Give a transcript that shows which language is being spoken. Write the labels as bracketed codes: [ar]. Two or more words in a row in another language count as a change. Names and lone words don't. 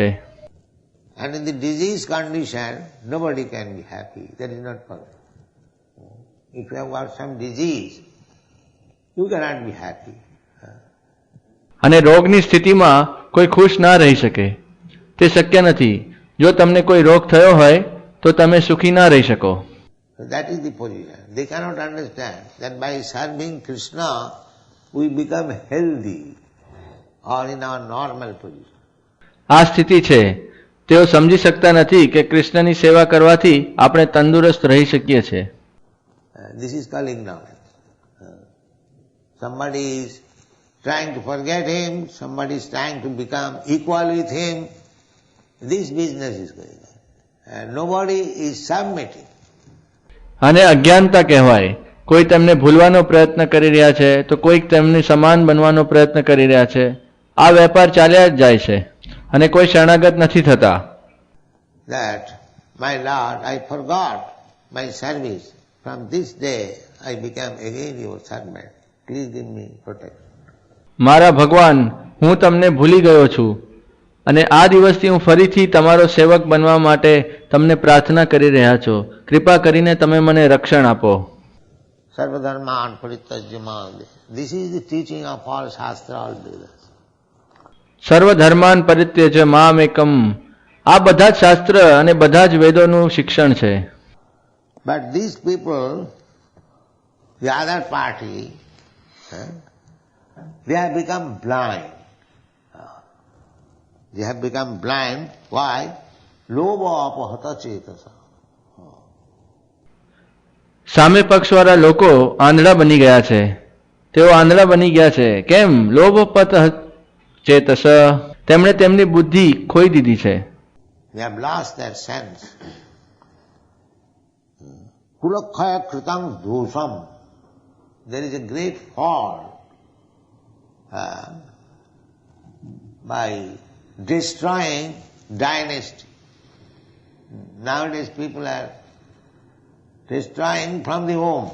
[en] And in the disease condition, nobody can be happy. That is not possible. If you have got some disease, you cannot be happy. [gu] અને રોગની સ્થિતિમાં કોઈ ખુશ ના રહી શકે, તે શક્ય નથી. જો તમને કોઈ રોગ થયો હોય તો તમે સુખી ના રહી શકો. [en] So that is the position. They cannot understand that by serving Krishna, we become healthy or in our normal position. [gu] આ સ્થિતિ છે. તેઓ સમજી શકતા નથી કે કૃષ્ણની સેવા કરવાથી આપણે તંદુરસ્ત રહી શકીએ છીએ. [en] This is called ignorance. Somebody is trying to forget him, somebody is trying to become equal with him. This business is going on. And nobody is submitting. [gu] આને અજ્ઞાનતા કહેવાય. કોઈ તેમને ભૂલવાનો પ્રયત્ન કરી રહ્યા છે તો કોઈક તેમની સમાન બનવાનો પ્રયત્ન કરી રહ્યા છે. આ વેપાર ચાલ્યા જ જાય છે અને કોઈ શરણાગત નથી થતા. [en] That my Lord, I forgot my service. From this day I became again your servant. Please give me protection. [gu] મારા ભગવાન, હું તમને ભૂલી ગયો છું અને આ દિવસથી હું ફરીથી તમારો સેવક બનવા માટે તમને પ્રાર્થના કરી રહ્યા છો. કૃપા કરીને તમે મને રક્ષણ આપો. [sa] सर्वधर्मान् परित्यज्य माम्. [en] This is the teaching of all Shastra, all Vedas. [sa] सर्वधर्मान् परित्यज्य माम् एकम्. [gu] આ બધા જ શાસ્ત્ર અને બધા જ વેદોનું શિક્ષણ છે. [en] But these people, the other party, they have become blind. They have become blind. Why? [sa] लोभ अपहत चेतसः. [gu] સામે પક્ષવાળા લોકો આંધળા બની ગયા છે. તેઓ આંધળા બની ગયા છે. કેમ? [sa] लोभपत चेतस. [gu] તેમણે તેમની બુદ્ધિ ખોઈ દીધી છે. [en] They have lost their sense. [sa] कुलक्षय कृतम् दोषम्. [en] There is a great fall by destroying dynasty. Nowadays people are destroying from the home.